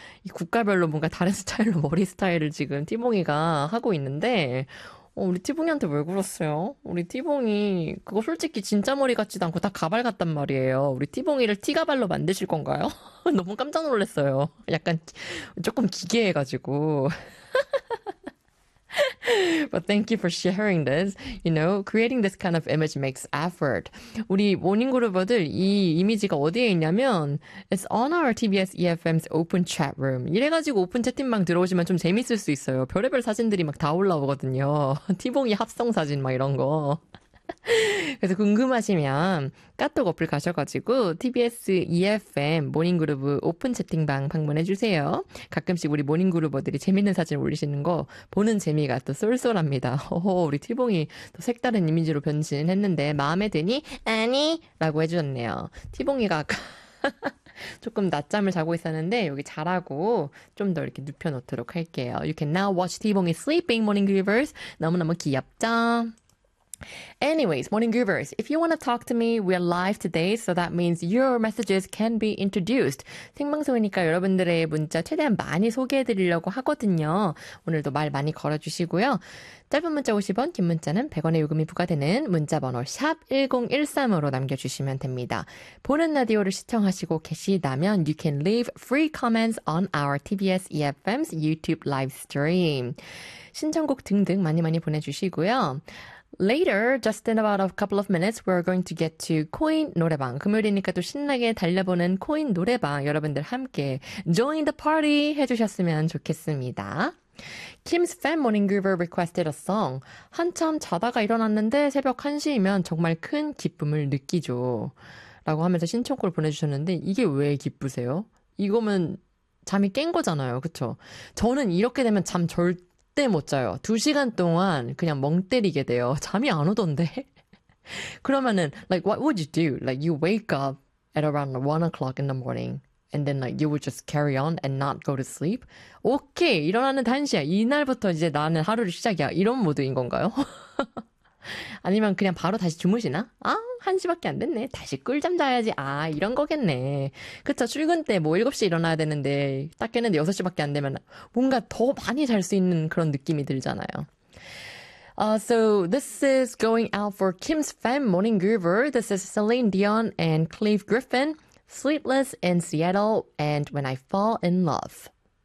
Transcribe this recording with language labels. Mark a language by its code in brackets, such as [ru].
[ko] 이 국가별로 뭔가 다른 스타일로 머리 스타일을 지금 T봉이가 하고 있는데, 우리 T봉이한테 왜 그랬어요? 우리 T봉이 그거 솔직히 진짜 머리 같지도 않고 다 가발 같단 말이에요. 우리 T봉이를 티가발로 만드실 건가요? 너무 깜짝 놀랐어요. 약간 조금 기괴해가지고. [en] But thank you for sharing this. You know, creating this kind of image makes effort. [ko] 우리 모닝그룹들 이 이미지가 어디에 있냐면 [en] It's on our TBS EFM's open chat room. [ko] 이래가지고 오픈 채팅방 들어오시면 좀 재밌을 수 있어요. 별의별 사진들이 막 다 올라오거든요. 티봉이 합성 사진 막 이런 거. 그래서 궁금하시면 카톡 어플 가셔가지고 TBS EFM 모닝그룹 오픈 채팅방 방문해주세요. 가끔씩 우리 모닝그룹들이 재밌는 사진 올리시는 거 보는 재미가 또 쏠쏠합니다. 우리 T봉이 또 색다른 이미지로 변신했는데 마음에 드니? 아니! 라고 해주셨네요. T봉이가 아까 조금 낮잠을 자고 있었는데 여기 자라고 좀 더 이렇게 눕혀놓도록 할게요. [en] You can now watch T봉이 sleeping, morning groovers. [ko] 너무너무 귀엽죠? [en] Anyways, Morning Groovers, if you want to talk to me, we're live today, so that means your messages can be introduced. [ko] 생방송이니까 여러분들의 문자 최대한 많이 소개해드리려고 하거든요. 오늘도 말 많이 걸어주시고요. 짧은 문자 50원, 긴 문자는 100원의 요금이 부과되는 문자 번호 샵 1013으로 남겨주시면 됩니다. 보는 라디오를 시청하시고 계시다면 [en] you can leave free comments on our TBS EFM's YouTube live stream. [ko] 신청곡 등등 많이 많이 보내주시고요. [en] Later, just in about a couple of minutes, we're going to get to Coin 노래방. [ko] 금요일이니까 또 신나게 달려보는 Coin 노래방. 여러분들 함께 [en] join the party [ko] 해주셨으면 좋겠습니다. [en] Kim's fan Morning Groover requested a song. [ko] 한참 자다가 일어났는데 새벽 1시이면 정말 큰 기쁨을 느끼죠. 라고 하면서 신청곡을 보내주셨는데 이게 왜 기쁘세요? 이거면 잠이 깬 거잖아요. 그쵸? 저는 이렇게 되면 잠 절대 못 자요. 2시간 동안 그냥 멍 때리게 돼요. 잠이 안 오던데. 그러면은 [en] like what would you do? Like you wake up at around 1 o'clock in the morning and then like you would just carry on and not go to sleep? [ko] 오케이. 일어나는 단시야. 이날부터 이제 나는 하루를 시작이야. 이런 모드인 건가요? 아니면 그냥 바로 다시 주무시나? 아, 1시밖에 안 됐네. 다시 꿀잠 자야지. 아, 이런 거겠네. 그쵸, 출근 때 뭐 7시 일어나야 되는데 딱 깼는데 6시밖에 안 되면 뭔가 더 많이 잘 수 있는 그런 느낌이 들잖아요. [en] So this is going out for Kim's fan Morning Groover. This is Celine Dion and Cleve Griffin. Sleepless in Seattle and When I Fall in Love.